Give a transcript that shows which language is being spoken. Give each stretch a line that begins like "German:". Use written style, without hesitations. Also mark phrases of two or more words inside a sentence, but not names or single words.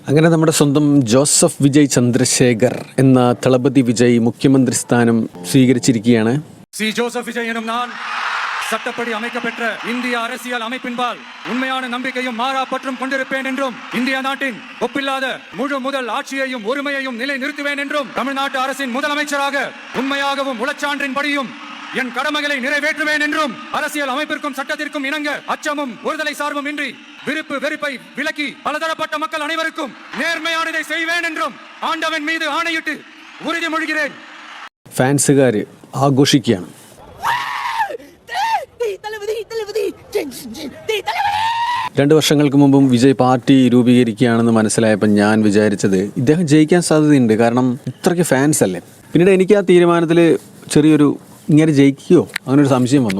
Malayalam: അങ്ങനെ നമ്മുടെ സ്വന്തം ജോസഫ് വിജയ് ചന്ദ്രശേഖർ എന്ന തളപതി വിജയ് മുഖ്യമന്ത്രി സ്ഥാനം സ്വീകരിച്ചിരിക്കുകയാണ്.
Tamil: ஜோசப் விஜய் எனும் நான் சட்டப்படி அமைக்கப்பெற்ற இந்திய அரசியல் அமைப்பின்பால் உண்மையான நம்பிக்கையும் மாறா பற்றும் கொண்டிருப்பேன் என்றும் இந்திய நாட்டின் ஒப்பில்லாத முழு முதல் ஆட்சியையும் ஒருமையையும் நிலை நிறுத்துவேன் என்றும் தமிழ்நாட்டு அரசின் முதலமைச்சராக உண்மையாகவும் உளச்சான்றின்படியும் என் கடமைகளை நிறைவேற்றுவேன் என்றும் அரசியல் அமைப்பிற்கும் சட்டத்திற்கும் இணங்க அச்சமும் ஒருதலை சார்பும் இன்றி விருப்பு வெறுப்பை விலக்கி பலதரப்பட்ட மக்கள் அனைவருக்கும் நேர்மையானதை செய்வேன் என்றும் ஆண்டவன் மீது ஆணையிட்டு உறுதிமொழிகிறேன்.
Malayalam: ഫാൻസുകാർ ആഘോഷിക്കുകയാണ്. 2 വർഷങ്ങൾക്ക് മുമ്പും വിജയ് പാർട്ടി രൂപീകരിക്കുകയാണെന്ന് മനസ്സിലായപ്പോൾ ഞാൻ വിചാരിച്ചത് ഇദ്ദേഹം ജയിക്കാൻ സാധ്യതയുണ്ട്. കാരണം ഇത്രയ്ക്ക് ഫാൻസ് അല്ലേ. പിന്നീട് എനിക്ക് ആ തീരുമാനത്തിൽ ചെറിയൊരു ഇങ്ങനെ ജയിക്കുകയോ അങ്ങനൊരു സംശയം വന്നു.